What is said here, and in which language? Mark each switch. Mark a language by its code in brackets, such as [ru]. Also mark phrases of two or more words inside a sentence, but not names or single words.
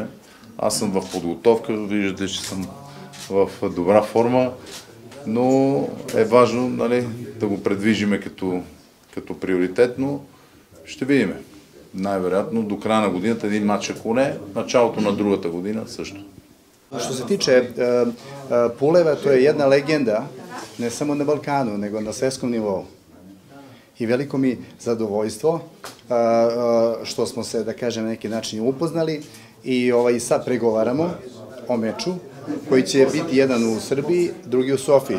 [bg] Аз съм в подготовка, виждате, че съм в добра форма, но е важно, нали, да го предвижиме като приоритетно. Ще видим. Най-вероятно до края на годината един матч, ако не, началото на другата година също. [sr] Što se tiče Puleva, to je jedna legenda, ne samo na Balkanu, nego na svetskom nivou. I veliko mi zadovoljstvo što smo se, da kažem, na neki način upoznali i sad pregovaramo o meču koji će biti jedan u Srbiji, drugi u Sofiji.